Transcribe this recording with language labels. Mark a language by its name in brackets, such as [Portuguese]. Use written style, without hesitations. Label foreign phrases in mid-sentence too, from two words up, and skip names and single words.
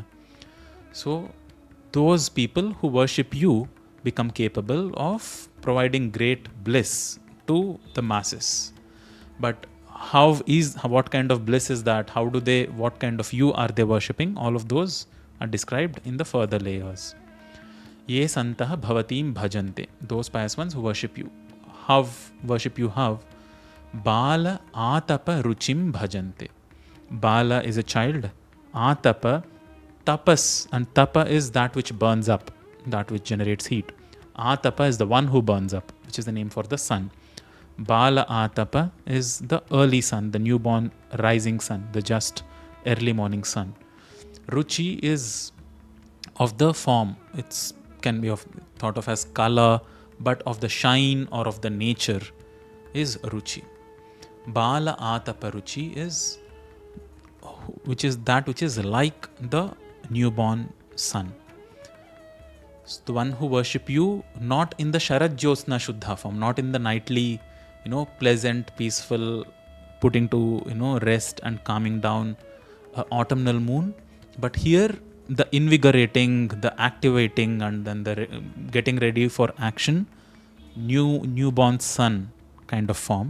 [English] So those people who worship you become capable of providing great bliss to the masses. But what kind of bliss is that? What kind of you are they worshipping? All of those are described in the further layers. [Sanskrit] Ye santaha bhavatim bhajante. [English] Those pious ones who worship you. How? [Sanskrit] Bala atapa ruchim bhajante. [English] Bala is a child. Atapa, tapas, and tapa is that which burns up, that which generates heat. Atapa is the one who burns up, which is the name for the sun. [Sanskrit] Bala atapa [English] is the early sun, the newborn rising sun, the just early morning sun. Ruchi is of the form. It can be thought of as color, but of the shine or of the nature is ruchi. [Sanskrit] Bala atapa ruchi [English] is which is that which is like the newborn sun. So the one who worship you not in the [Sanskrit] Sharad Jyotsna Shuddha [English] form, not in the nightly, pleasant, peaceful, putting to, rest and calming down autumnal moon, but here the invigorating, the activating, and then the getting ready for action, newborn sun kind of form.